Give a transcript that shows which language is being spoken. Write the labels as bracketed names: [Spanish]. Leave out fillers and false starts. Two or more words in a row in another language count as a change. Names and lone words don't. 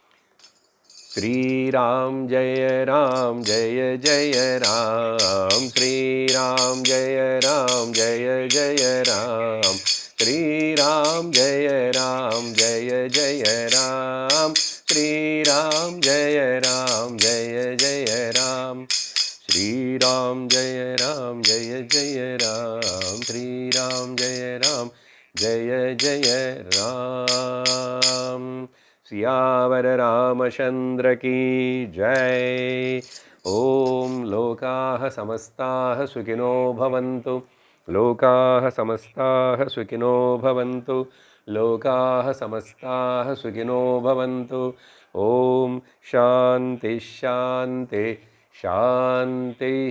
[Sanskrit] श्रीराम जय राम जय जय राम, श्रीराम जय राम जय जय राम, श्रीराम जय राम जय जय राम, श्रीराम जय राम जय जय राम, श्रीराम जय राम जय जय राम, श्रीराम जय राम जय जय राम. [Hindi] सियावर रामचंद्र की जय. [Sanskrit] ओम लोकाः समस्ताः सुखिनो भवन्तु, लोकाः समस्ताः सुखिनो भवन्तु, लोकाः समस्ताः सुखिनो भवन्तु. ओम शांति शांति शांति.